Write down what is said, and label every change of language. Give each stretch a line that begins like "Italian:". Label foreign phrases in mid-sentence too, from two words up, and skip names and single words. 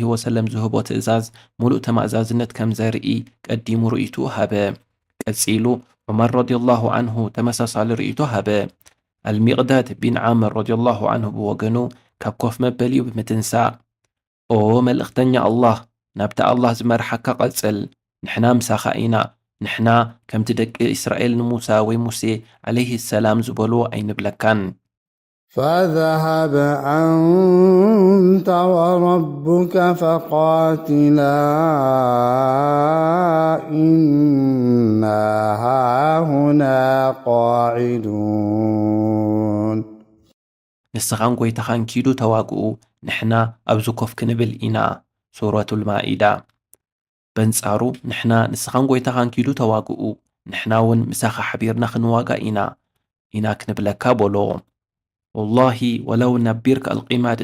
Tigrinya: ወሰለም ዝህቦ ትእዛዝ ሙሉእ ተማእዛዝነት ከም ዘርኢ ቀዲሙ ርእይቱ ሃበ። ቀጺሉ ዑመር
Arabic: رضي الله عنه
Tigrinya: ተመሳሳሊ ርእይቶ ሃበ። አልሚቅዳድ ቢን ዓምር
Arabic: رضي الله عنه
Tigrinya: ብወገኑ ካብ ኮፍ መበሊኡ ብምትንሳእ ኦ መልእኽተኛ አላህ ናብቲ አላህ ዝመርሓካ ቐጽል፣ ንሕና ምሳኻ ኢና፣ ንሕና ከምቲ ደቂ እስራኤል ንሙሳ ወይ ሙሴ
Arabic: عليه السلام
Tigrinya: ዝበልዎ ኣይንብለካን።
Arabic: فاذهب أنت وربك فقاتلا إنا هاهنا قاعدون
Tigrinya: ንስኻን ጎይታኻን ኪዱ ተዋግኡ፣ ንሕና ኣብዚ ኮፍ ክንብል ኢና።
Arabic: سورة المائدة።
Tigrinya: በንጻሩ ንሕና ንስኻን ጎይታኻን ኪዱ ተዋግኡ፣ ንሕና እውን ምሳኻ ሓቢርና ክንዋጋ ኢና ክንብለካ በሎ።
Arabic: والله ولو
Tigrinya: ነቢርካ አልቂማድ